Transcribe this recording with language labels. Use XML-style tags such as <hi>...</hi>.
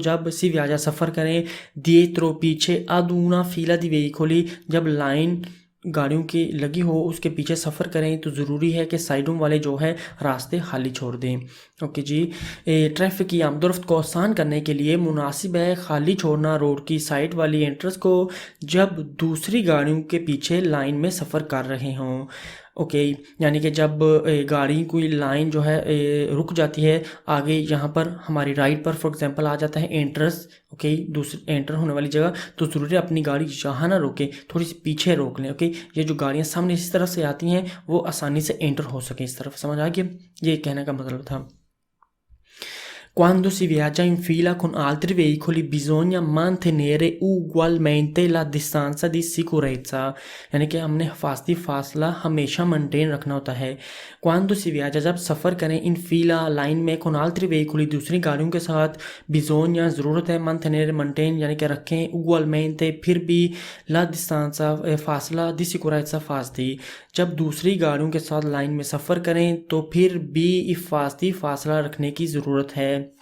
<hi>si viaggia सफ़र करें, dietro पीछे, ad una fila di veicoli जब लाइन गाड़ियों की लगी हो उसके पीछे सफ़र करें तो ज़रूरी है कि साइडों वाले जो है रास्ते खाली छोड़ दें। ओके जी, ट्रैफिक की आमदोरफ्त को आसान करने के लिए मुनासिब है खाली छोड़ना रोड की साइड वाली एंट्रेंस को जब दूसरी गाड़ियों के पीछे लाइन में सफ़र कर रहे हों। ओके, यानी कि जब गाड़ी कोई लाइन जो है रुक जाती है आगे, यहाँ पर हमारी राइट पर फॉर एग्जांपल आ जाता है एंट्रेंस, दूसरी एंटर होने वाली जगह, तो ज़रूरी है अपनी गाड़ी यहाँ ना रोके, थोड़ी सी पीछे रोक लें। ये जो गाड़ियाँ सामने इस तरफ से आती हैं वो आसानी से एंटर हो सके इस तरफ, समझ आ गया? ये कहने का मतलब था।</hi> <it>Quando si viaggia in fila con altri veicoli bisogna mantenere ugualmente la distanza di sicurezza, यानी कि हमने हिफाजती फासला हमेशा मेंटेन रखना होता है।</it> <hi>Quando si viaggia जब सफ़र करें इन fila लाइन में con altri veicoli दूसरी गाड़ियों के साथ, bisogna ज़रूरत है, mantenere मेंटेन यानी कि रखें, ugualmente फिर भी, la distanza फासला, di sicurezza हिफाजती, जब दूसरी गाड़ियों के साथ लाइन में सफ़र करें तो फिर भी हिफाजती फासला रखने की ज़रूरत है।</hi>